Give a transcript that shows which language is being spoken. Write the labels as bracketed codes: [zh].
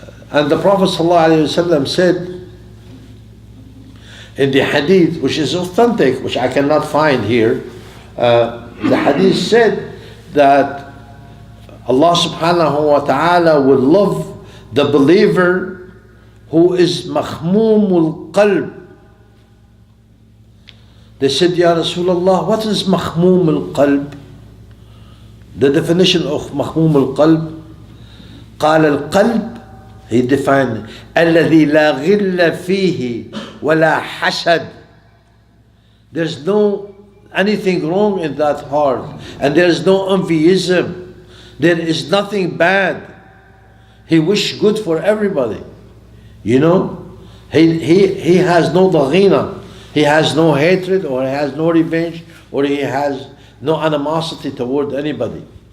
[en] And the Prophet ﷺ said in the hadith, which is authentic, which I cannot find here, the hadith said that Allah subhanahu wa ta'ala will love the believer who is makhmumul qalb. They said, Ya Rasulullah, what is makhmumul qalb? The definition of makhmumul qalb. [ar] قال القلب, [en] he defined, [ar] الذي لا غل فيه ولا حسد. [en] There's no anything wrong in that heart, and there's no envyism. There is nothing bad. He wishes good for everybody. He has no daghina. He has no hatred, or he has no revenge, or he has no animosity toward anybody.